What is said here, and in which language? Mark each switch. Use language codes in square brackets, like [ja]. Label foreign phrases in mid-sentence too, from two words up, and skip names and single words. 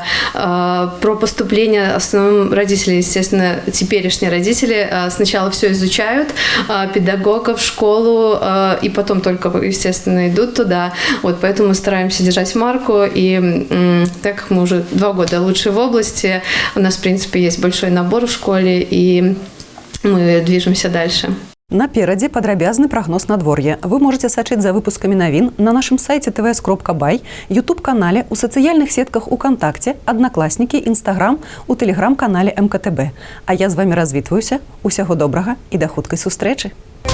[ru] Про поступление в основном родители, естественно, теперешние родители сначала все изучают, педагогов, школу, и потом только, естественно, идут туда. Вот, поэтому мы стараемся держать марку, и так как мы уже 2 года лучшие в области, у нас, в принципе, есть большой набор в школе, и мы движемся дальше. [be] Наперадзе падрабязны прагноз надвор'я. Вы можете сачыць за выпускамі навін на нашым сайце tvs.by, YouTube-канале, у сацыяльных сетках УКонтакце, Аднакласнікі, Інстаграм, у тэлеграм-канале МКТБ. А я з вами развітваюся. Усяго добрага і да хуткай сустрэчы!